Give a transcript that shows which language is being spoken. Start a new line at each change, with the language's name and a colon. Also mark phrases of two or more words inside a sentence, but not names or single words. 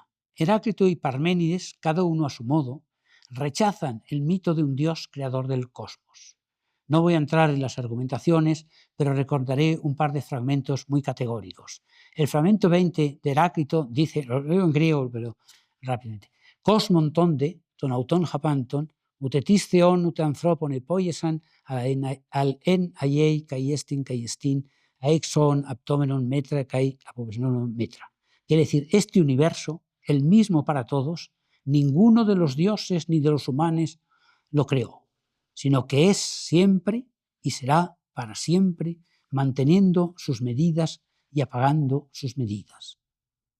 Spanish: Heráclito y Parménides, cada uno a su modo, rechazan el mito de un Dios creador del cosmos. No voy a entrar en las argumentaciones, pero recordaré un par de fragmentos muy categóricos. El fragmento 20 de Heráclito dice, lo leo en griego, pero rápidamente,
Greek: «Κόσμον τόνδε, τὸν αὐτὸν ἁπάντων, οὔτε τις θεῶν οὔτε ἀνθρώπων ἐποίησεν ἀλλ' ἦν ἀεὶ καὶ ἔστιν ἀείζωον ἁπτόμενον μέτρα καὶ ἀποσβεννύμενον μέτρα».
Spanish: Quiere decir, este universo, el mismo para todos, ninguno de los dioses ni de los humanos lo creó, sino que es siempre y será para siempre, manteniendo sus medidas y apagando sus medidas.